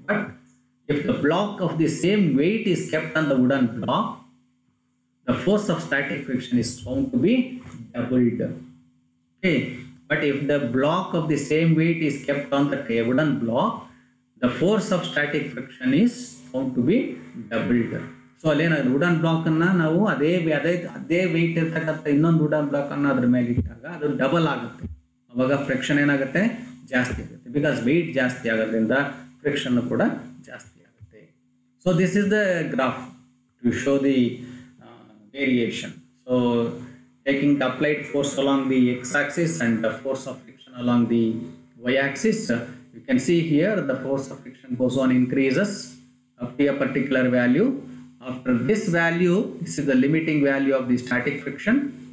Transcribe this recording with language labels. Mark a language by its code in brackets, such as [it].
[en] But if the block of the same weight is kept on the wooden block, the force of static friction is found to be doubled. Okay, but if the block of the same weight is kept on the wooden block, the force of static friction is found to be doubled. [kn] So alléನಾಗುತ್ತೆ wooden block ಅನ್ನ ನಾವು ಅದೇ weight ಇರ್ತಕ್ಕಂಥ ಇನ್ನೊಂದು wooden block ಅನ್ನ ಅದ್ರ ಮೇಲೆ ಇಟ್ಟಾಗ ಅದು ಡಬಲ್ ಆಗುತ್ತೆ. ಅವಾಗ ಫ್ರಿಕ್ಷನ್ ಏನಾಗುತ್ತೆ, ಜಾಸ್ತಿ ಆಗುತ್ತೆ. ಬಿಕಾಸ್ ವೆಯ್ಟ್ ಜಾಸ್ತಿ ಆಗೋದ್ರಿಂದ ಫ್ರಿಕ್ಷನ್ ಕೂಡ ಜಾಸ್ತಿ ಆಗುತ್ತೆ. [en] So this is the graph to show the variation. So taking the applied force along the x-axis and the force of friction along the y-axis, you can see here the force of friction goes on increases up to a particular value. After this value, this is the limiting value of the static friction.